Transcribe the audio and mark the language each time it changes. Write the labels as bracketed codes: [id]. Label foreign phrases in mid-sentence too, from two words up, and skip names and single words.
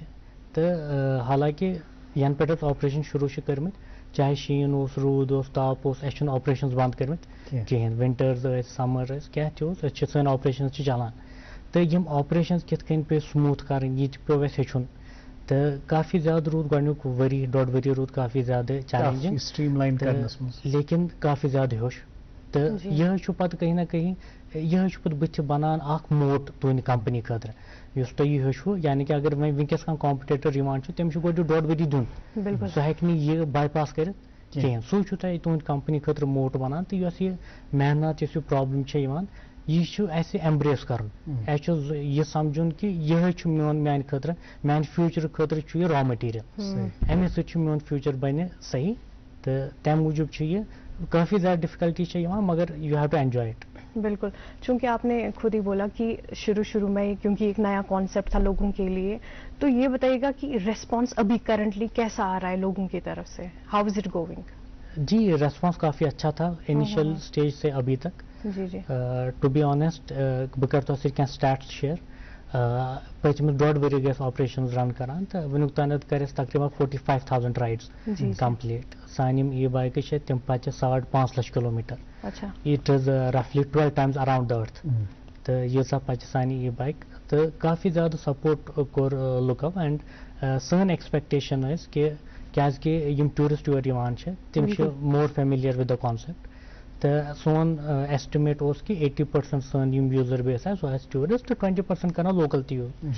[ks] تہٕ حالانکہِ ینہٕ پٮ۪ٹھ اَسہِ آپریشن شروٗع چھِ کٔرمٕتۍ چاہے شیٖن اوس روٗد اوس تاپھ اوس اَسہِ چھُنہٕ آپریشنز بنٛد کٔرمٕتۍ کِہینۍ وِنٹٲرز ٲسۍ سمر ٲسۍ کیٛاہ تہِ اوس أسۍ چھِ سٲنۍ آپریشنز چھِ چلان. تہٕ یِم آپریشنز کِتھ کٔنۍ پیٚیہِ سموٗتھ کَرٕنۍ یہِ تہِ پیوٚو اَسہِ ہیٚچھُن. تہٕ کافی زیادٕ روٗد گۄڈنیُک ؤری ڈۄڈ ؤری روٗد کافی زیادٕ چیلینجِنگ لیکن کافی زیادٕ ہیوٚچھ. تہٕ یِہے چھُ پَتہٕ [ur] کہیں نہ کہیں [ks] یِہے چھُ پَتہٕ بٕتھِ بَنان اکھ موٹ تُہنٛدِ کمپنی خٲطرٕ یُس تۄہہِ یہِ ہیوٚچھوٕ یعنی کہِ اگر وۄنۍ وٕنکیٚس کانٛہہ کامپِٹیٹر یِوان چھُ تٔمِس چھُ گۄڈٕ ڈۄڈ ؤری دیُن سُہ ہیٚکہِ نہٕ یہِ باے پاس کٔرِتھ کِہینۍ. سُے چھُ تۄہہِ تُہنٛدِ کمپنی خٲطرٕ موٹ بَنان. تہٕ یۄس یہِ محنت یۄس یہِ پرابلم چھےٚ یِوان یہِ چھُ اَسہِ ایمبریس کَرُن. اَسہِ چھُ یہِ سمجھُن کہِ یِہے چھُ میانہِ خٲطرٕ میانہِ فیوٗچرٕ خٲطرٕ چھُ یہِ [en] raw material [ks] اَمے سۭتۍ چھُ میون فیوٗچر بَنہِ صحیح. تہٕ تَمہِ موٗجوٗب چھُ یہِ کافی زیادٕ ڈِفکلٹی چھےٚ یِوان مگر [en] you have to enjoy it. [ur] بالکل چونکہ آپ نے خود ہی بولا کہ شروع میں کیونکہ ایک نیا کانسیپٹ تھا لوگوں کے لیے تو یہ بتائیے گا کہ ریسپانس ابھی کرنٹلی کیسا آ رہا ہے لوگوں کی طرف سے [en] how is it going. [ur] جی ریسپانس کافی اچھا تھا [en] initial stage [ur] سے ابھی تک. [en] to be honest [ks] بہٕ کَرٕ تۄہہِ سۭتۍ کینٛہہ [en] stats share. [ks] پٔتمِس ڈۄڈ ؤری گٔے أسۍ [en] operations run [ks] کران تہٕ وٕنیُک تانٮ۪تھ کَرِ اَسہِ تقریٖبن 45,000 [en] rides complete. [ks] سانہِ یِم ای بایکہٕ چھِ تِم پَچہِ 5.5 لچھ کِلوٗمیٖٹر. [en] it is roughly 12 times around the earth. [ks] تہٕ ییٖژاہ پَچہِ سانہِ ای بایک تہٕ کافی زیادٕ سپورٹ کوٚر لُکو. اینڈ سٲنۍ ایکسپیکٹیشن ٲسۍ کہِ کیازِ کہِ یِم ٹوٗرِسٹ یور یِوان چھِ تِم چھِ [en] more familiar with the concept. [ks] تہٕ سون ایسٹِمیٹ اوس کہِ 80% سٲنۍ یِم [en] user base [ks] آسہِ سُہ آسہِ ٹوٗرِسٹ تہٕ 20% کران لوکل تہِ یوٗز.